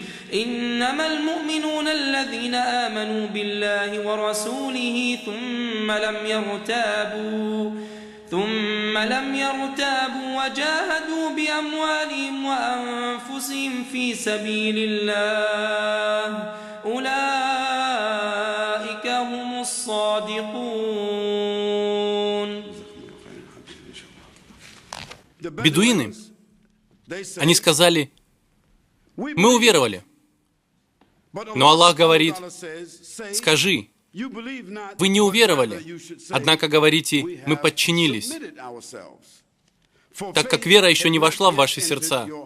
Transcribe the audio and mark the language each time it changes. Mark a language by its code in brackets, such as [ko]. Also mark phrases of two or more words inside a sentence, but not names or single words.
[ar] إنما المؤمنون الذين آمنوا بالله ورسوله ثم لم يرتابوا وجاهدوا بأموالهم وأنفسهم في سبيل الله أولئك هم الصادقون. [ru] Бедуины, они сказали: «Мы уверовали». Но Аллах говорит: «Скажи, вы не уверовали, однако говорите: мы подчинились, так как вера еще не вошла в ваши сердца.